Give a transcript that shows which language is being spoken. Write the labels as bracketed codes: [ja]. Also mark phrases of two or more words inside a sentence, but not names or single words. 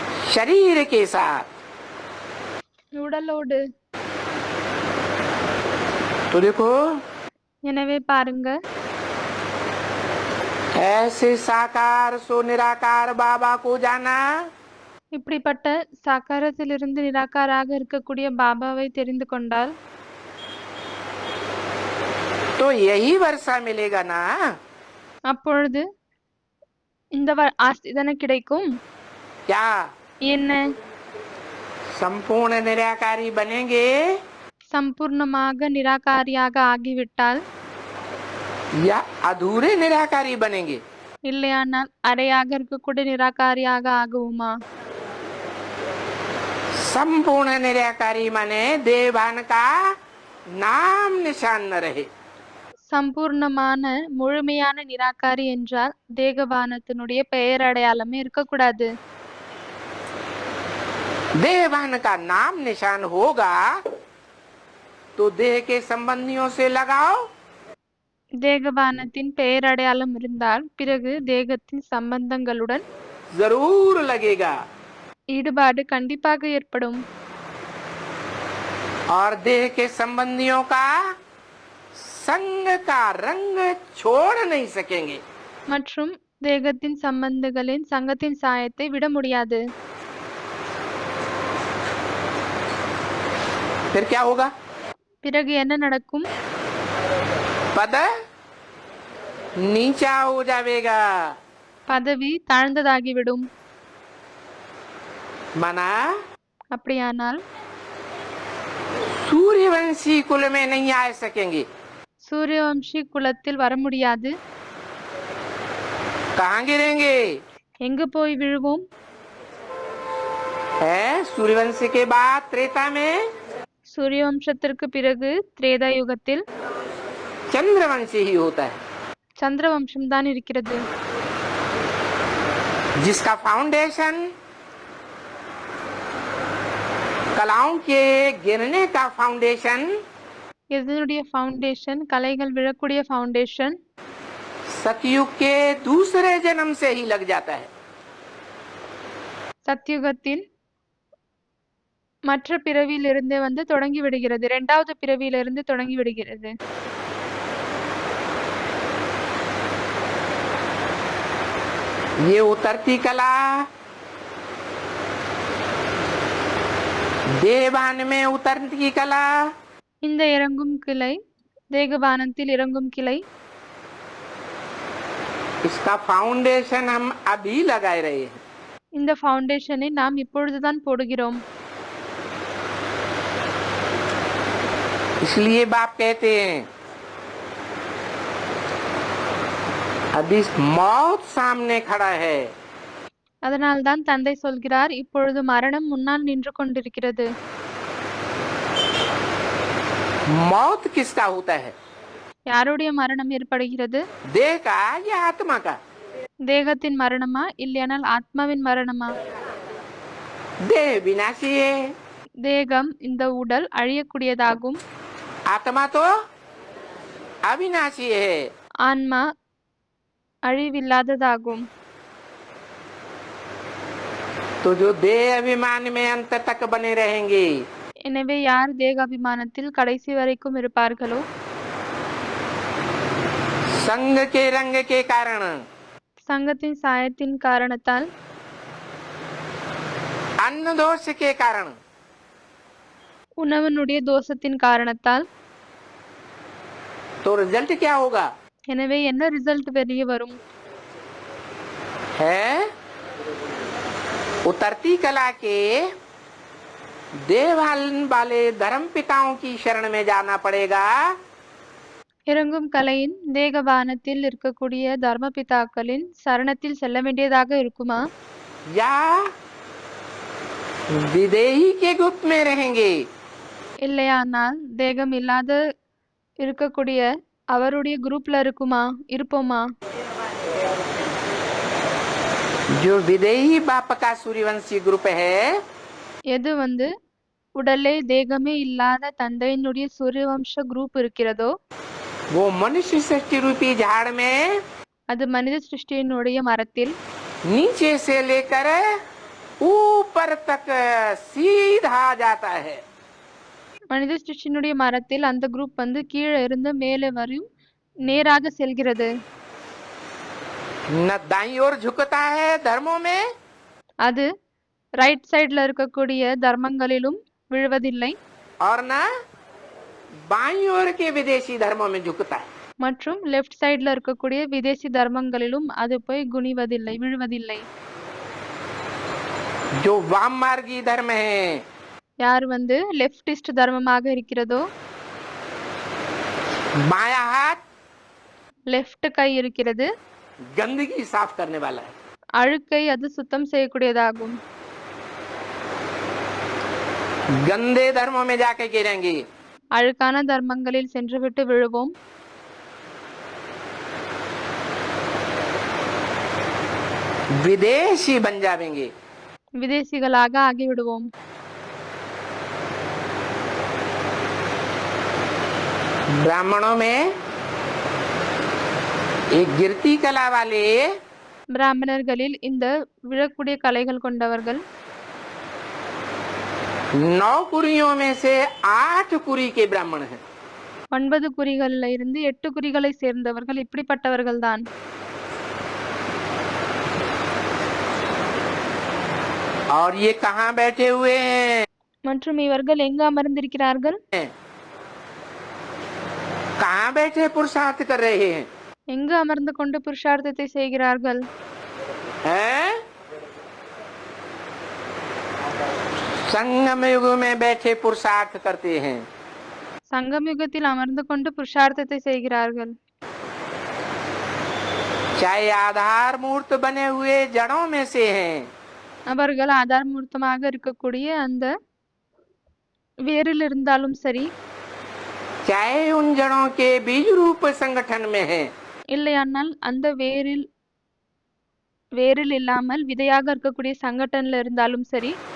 [hi] शरीर के साथ। [ta] உடலோடு. [hi] तो देखो [ta] எனவே பாருங்க, [hi] ऐसे साकार सो निराकार बाबा को जाना, [ta] இப்படிப்பட்ட சாக்காரத்திலிருந்து நிராகாராக இருக்கக்கூடிய பாபாவை தெரிந்து கொண்டால் [hi] तो यही वर्षा मिलेगा ना। [ta] அப்பொழுது இந்த ஆஸ்தி தானே கிடைக்கும். [hi] क्या [ta] என்ன? [hi] संपूर्ण निराकारी बनेंगे [ta] சம்பூர்ணமாக நிராகாரியாக ஆகிவிட்டால், [hi] या अधूरे निराकारी बनेंगे? [ta] இல்லையானால் அரையாக இருக்கக்கூடிய நிராகாரியாக ஆகுமா? [hi] संपूर्ण निराकारी माने देवान का नाम निशान न रहे। [ta] சம்பூர்ணமான முழுமையான நிராகாரி என்றால் தேகபானத்தினுடைய பெயர் அடையாளமே இருக்கக்கூடாது. [hi] देवान का नाम निशान होगा तो देह के संबंधियों से लगाओ, [ta] தேகபானத்தின் பெயர் அடையாளம் இருந்தால் பிறகு தேகத்தின் சம்பந்தங்களுடன் [hi] जरूर लगेगा। [ta] ஈடுபாடு கண்டிப்பாக ஏற்படும். [hi] और देह के संबंधियों का संग का रंग छोड़ नहीं सकेंगे। [ta] மற்றும் தேகத்தின் சம்பந்தங்களின் சங்கத்தின் சாயத்தை விட முடியாது. [hi] फिर क्या होगा? [ta] பிறகு என்ன நடக்கும்? [hi] पद नीचा हो जाएगा। [ta] பதவி தாழ்ந்ததாகிவிடும். [hi] माना [ta] அப்படியானால் [hi] सूर्यवंशी कुल में नहीं आ सकेंगे। [ta] சூரியவம்சி குலத்தில் வர முடியாது. [hi] कहाँ गिरेंगे? [ta] எங்கு போய் விழுவோம்? [hi] है सूर्यवंशी के बाद त्रेता में [ta] சூரியவம்சத்திற்கு பிறகு திரேதா யுகத்தில் [hi] चंद्रवंशी ही होता है, [ta] சந்திரவம்சம் தான் இருக்கிறது. [hi] जिसका फाउंडेशन कलाओं के गिरने का फाउंडेशन [ta] இதனுடைய ஃபவுண்டேஷன், கலைகள் விழக்கூடிய ஃபவுண்டேஷன் [hi] सतयुग के दूसरे जन्म से ही लग जाता है। [ta] சத்யுகத்தின் மற்ற பிறவியிலிருந்தே வந்து தொடங்கி விடுகிறது. இரண்டாவது பிறவியிலிருந்து தொடங்கி விடுகிறது. [hi] ये उतरती कला देवान में उतरती कला, [ta] இந்த இறங்கும் கிளை, தேகபானத்தில் இறங்கும் கிளை, [hi] इसका फाउंडेशन हम अभी लगाए रहे हैं। [ta] இந்த ஃபவுண்டேஷனை நாம் இப்பொழுதுதான் போடுகிறோம். [hi] इसलिए बाप कहते हैं अभी मौत सामने खड़ा है। [ta] அதனால்தான் தந்தை சொல்கிறார், இப்பொழுது மரணம் முன்னால் நின்று கொண்டிருக்கிறது. [hi] मौत किसका होता है? [ta] யாருடைய மரணம் ஏற்படுகிறது? [hi] देह का या आत्मा का? [ta] தேகத்தின் மரணமா இல்லையானால் ஆத்மாவின் மரணமா? [hi] देह विनाशी है, [ta] தேகம் இந்த உடல் அழியக்கூடியதாகும். [hi] आत्मा तो अविनाशी है। [ta] ஆன்மா அழிவில்லாததாகும். [hi] तो जो देह अभिमान में अंत तक बने रहेंगे, [ta] எனவே யார் தேகாபிமானத்தில் கடைசி வரைக்கும் இருப்பார்களோ, [hi] संग के रंग के कारण, [ta] சங்கத்தின் சாயத்தின் காரணத்தால், [hi] अन्न दोष के कारण, [ta] உணவனுடைய தோஷத்தின் காரணத்தால், [hi] तो रिजल्ट क्या होगा? [ta] எனவே என்ன ரிசல்ட் வெளியே வரும்? [hi] है उतरती कला के देवाल वाले धर्म पिताओं की शरण में जाना पड़ेगा। [ta] இறங்கும் கலையின் தேகபானத்தில் இருக்கக்கூடிய தர்மபிதாக்களின் சரணத்தில் செல்ல வேண்டியதாக இருக்குமா? [hi] या विदेही के गुट में रहेंगे? [ta] இல்லையானால் தேகம் இல்லாத இருக்கக்கூடிய அவருடைய குரூப்ல இருப்போமா? [hi] जो विदेही बाप का सूर्यवंशी ग्रुप है, [ta] எது வந்து உடலே தேகமே இல்லாத தந்தையினுடைய சூரியவம்ச குரூப் இருக்கிறதோ, [hi] वो मनुष्य सृष्टि रूपी झाड़ में [ta] அது மனித சிருஷ்டியினுடைய மரத்தில் [hi] नीचे से लेकर ऊपर तक सीधा जाता है। [ta] மனித சிருஷ்டியினுடைய மரத்தில் அந்த குரூப் வந்து கீழே இருந்து மேலே வரையும் நேராக செல்கிறது. [hi] न दाईं ओर झुकता है धर्मों में, [ta] அது [en] right sideல [ta] இருக்கக்கூடிய தர்மங்களிலும் விழுவதில்லை [hi] और न बाईं ओर के विदेशी धर्मों में झुकता है। [ta] மற்றும் [en] left sideல [ta] இருக்கக்கூடிய விதேசி தர்மங்களிலும் அது போய் குனிவதில்லை, விழுவதில்லை. [hi] जो वाम मार्गी धर्म है, [ta] யார் வந்து லெஃப்டிஸ்ட் தர்மமாக இருக்கிறதோ, [hi] बायां हाथ [ta] லெஃப்ட் கை இருக்கிறது, [hi] गंदगी साफ करने वाला है। [ta] அழுக்கை அது சுத்தம் செய்யக்கூடியதாகும். [hi] गंदे धर्मों में जाके गिरेंगे, [ta] அழுக்கான தர்மங்களில் சென்றுவிட்டு விழுவோம். [hi] विदेशी बन जाएंगे। [ta] விதேசிகளாக ஆகிவிடுவோம். [hi] ब्राह्मणों में एक गिरती कला वाले [ta] பிராமணர்களில் இந்த விழக்கூடிய கலைகள் கொண்டவர்கள் [hi] 9 कुरियों में से 8 कुरी के ब्राह्मण हैं। [ta] 9 குறிகள்ல இருந்து 8 குறிகளை சேர்ந்தவர்கள் இப்படிப்பட்டவர்கள்தான். [hi] और ये कहाँ बैठे हुए हैं? [ta] மற்றும் இவர்கள் எங்கு அமர்ந்திருக்கிறார்கள்? [hi] कहाँ बैठे पुरुषार्थ कर रहे हैं? [ta] எங்கு அமர்ந்து கொண்டு புருஷார்த்தத்தை செய்கிறார்கள்? [hi] हैं? संगम युग में बैठे पुरुषार्थ करते हैं। [ta] சங்கம் யுகத்தில் அமர்ந்து கொண்டு புருஷார்த்தத்தை செய்கிறார்கள். [hi] चाहे आधार मूर्त बने हुए जड़ों में से हैं, [ta] அவர்கள் ஆதார் மூர்த்தமாக இருக்கக்கூடிய அந்த வேரில் இருந்தாலும் சரி, [hi] चाहे उन जड़ों के बीज रूप संगठन में हैं, [ta] இல்லையானால் அந்த வேரில் இல்லாமல் விதையாக இருக்கக்கூடிய சங்கடன்ல இருந்தாலும் சரி,